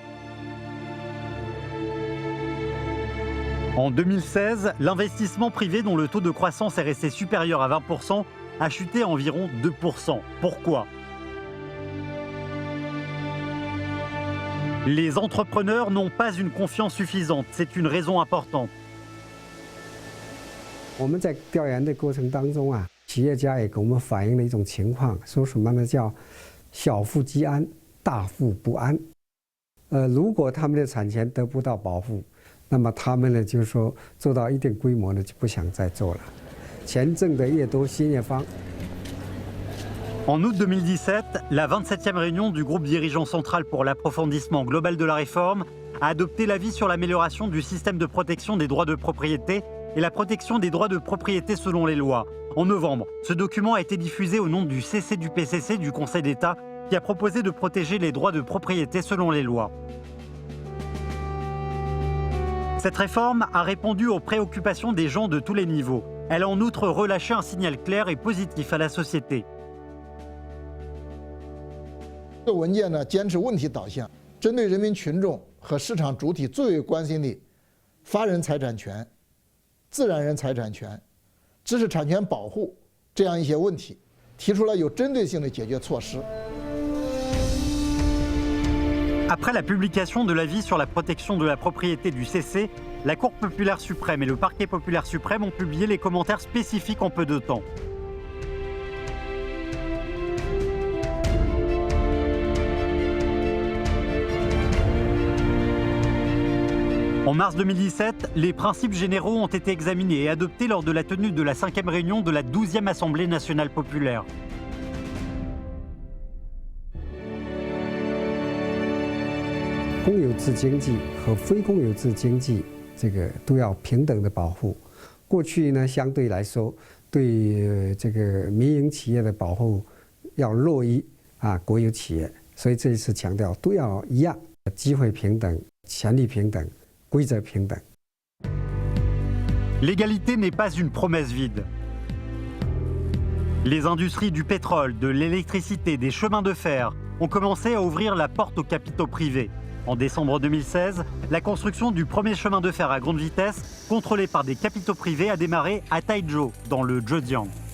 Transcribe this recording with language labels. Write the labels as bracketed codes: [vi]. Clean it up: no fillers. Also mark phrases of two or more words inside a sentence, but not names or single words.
[fr] En 2016, l'investissement privé dont le taux de croissance est resté supérieur à 20% a chuté à environ 2%. Pourquoi ? Les entrepreneurs n'ont pas une confiance suffisante, c'est une raison importante. [zh] 我们在调研的过程当中啊，企业家也给我们反映了一种情况，说什么呢？叫小富即安，大富不安。如果他们的产权得不到保护，那么他们呢，就是说做到一定规模呢，就不想再做了。钱挣得越多，心越慌。 [fr] En août 2017, la 27e réunion du groupe dirigeant central pour l'approfondissement global de la réforme a adopté l'avis sur l'amélioration du système de protection des droits de propriété et la protection des droits de propriété selon les lois. En novembre, ce document a été diffusé au nom du CC du PCC du Conseil d'État qui a proposé de protéger les droits de propriété selon les lois. Cette réforme a répondu aux préoccupations des gens de tous les niveaux. Elle a en outre relâché un signal clair et positif à la société. [zh] 这文件呢，坚持问题导向，针对人民群众和市场主体最为关心的法人财产权、自然人财产权、知识产权保护这样一些问题，提出了有针对性的解决措施。 [fr] Après la publication de l'avis sur la protection de la propriété du CC, la Cour populaire suprême et le Parquet populaire suprême ont publié les commentaires spécifiques en peu de temps. En mars 2017, les principes généraux ont été examinés et adoptés lors de la tenue de la 5e réunion de la 12e Assemblée nationale populaire. [zh] 公有制经济和非公有制经济，这个都要平等的保护。过去呢，相对来说，对这个民营企业的保护要弱于国有企业，所以这一次强调都要一样，机会平等、权利平等、规则平等。 [fr] L'égalité n'est pas une promesse vide. Les industries du pétrole, de l'électricité, des chemins de fer ont commencé à ouvrir la porte aux capitaux privés. En décembre 2016, la construction du premier chemin de fer à grande vitesse, contrôlé par des capitaux privés, a démarré à Taizhou, dans le Zhejiang.